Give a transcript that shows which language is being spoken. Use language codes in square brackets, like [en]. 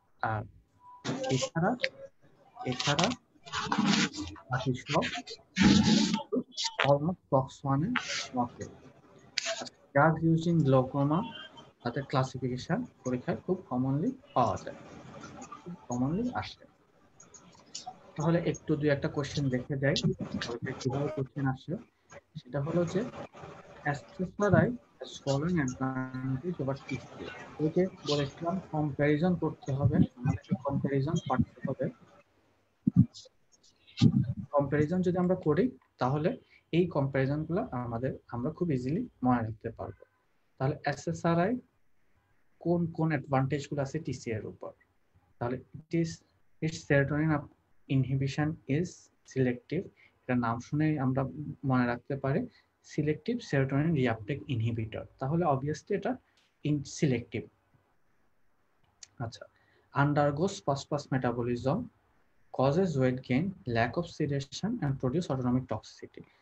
[bn] আর এছাড়া বাকি সব অলমোস্ট COX-1 এর মতো। [en] Drugs used in glaucoma, [bn] তাদের ক্লাসিফিকেশন পরীক্ষায় খুব কমনলি পাওয়া যায়, খুব কমনলি আসে। তাহলে একটু দুই একটা কোশ্চেন দেখে যাই কিভাবে কোশ্চেন আসে। সেটা হলো যে [en] SSRI has following advantage over TCA। [bn] ওই যে বলেছিলাম কম্প্যারিজন করতে হবে, আমাদেরকে কম্প্যারিজন করতে হবে। কম্প্যারিজন যদি আমরা করি তাহলে এই কম্প্যারিজন গুলো আমরা খুব ইজিলি মনে রাখতে পারবো। তাহলে SSRI কোন কোন অ্যাডভান্টেজ গুলো আছে TCA এর উপর? [en] তাহলে its serotonin inhibition is selective। [bn] এটা নাম শুনেই আমরা মনে রাখতে পারি সিলেক্টিভ সেরোটোনিন রিআপটেক ইনহিবিটর। তাহলে অবভিয়াসলি এটা সিলেক্টিভ। আচ্ছা, [en] undergoes fast pass metabolism, causes weight gain, lack of sedation and produce autonomic toxicity।